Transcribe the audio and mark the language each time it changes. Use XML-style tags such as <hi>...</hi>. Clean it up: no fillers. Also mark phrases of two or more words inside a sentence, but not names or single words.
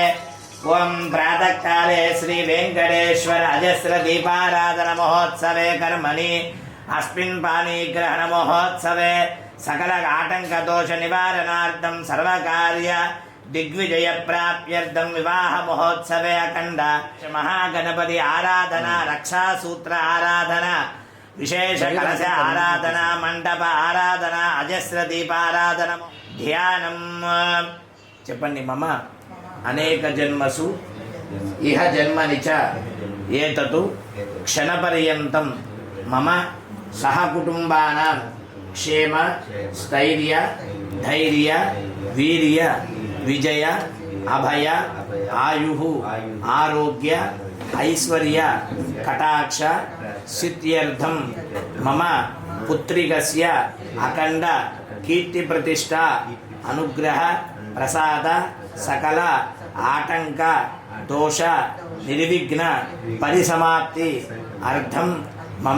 <sa>ओं प्रातःकाले श्री वेंकटेश्वर अजस्र दीपाराधन महोत्सवे कर्मणि अस्मिन् पाणिग्रहण महोत्सवे सकल आटंक दोष निवारणार्थं सर्वकार्य दिग्विजय प्राप्त्यर्थं विवाह महोत्सवे अखंड महागणपति आराधना रक्षासूत्र आराधना विशेष कलश आराधना मंडप आराधना अजस्र दीपाराधना ध्यानम చెప్పండి मम अनेक जन्मसु इह जन्मनि च एततु क्षणपर्यंतं मम सहकुटुंबानां क्षेम स्थैर्य धैर्य वीर्य विजय अभय आयुः आरोग्य ऐश्वर्य कटाक्ष सिद्ध्यर्थं मम पुत्रिकस्य अखंड कीर्ति प्रतिष्ठा अनुग्रह प्रसाद सकल आटंक दोष निर्विघ्न परिसमाप्ति अर्थं मम</sa>